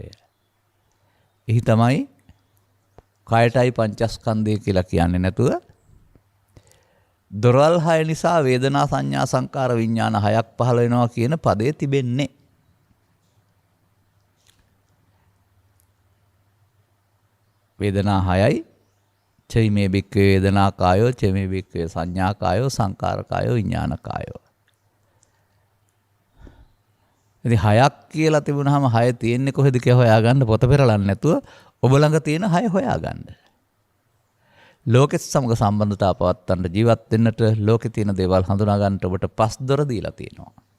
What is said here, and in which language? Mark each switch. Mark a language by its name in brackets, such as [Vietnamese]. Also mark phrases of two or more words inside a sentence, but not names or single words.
[Sinhala] එහි තමයි කයටයි පංචස්කන්ධය කියලා කියන්නේ නැතුව දොරවල් 6 නිසා වේදනා සංඥා සංකාර විඥාන 6ක් පහළ වෙනවා කියන පදේ තිබෙන්නේ. වේදනා 6යි [Pali] චෛමේ බික්කේ වේදනා කායෝ චෛමේ බික්කේ සංඥා කායෝ සංකාර කායෝ විඥාන කායෝ. [Sinhala] ඉතින් 6ක් කියලා තිබුණාම 6 තියෙන්නේ කොහෙද කියලා හොයාගන්න පොත පෙරලන්න නැතුව ඔබ ළඟ තියෙන 6 හොයාගන්න. ලෝකෙත් සමග සම්බන්ධතාව පවත්වන්න ජීවත් වෙන්නට ලෝකේ තියෙන දේවල් හඳුනා ගන්නට ඔබට පස් දොර දීලා තියෙනවා.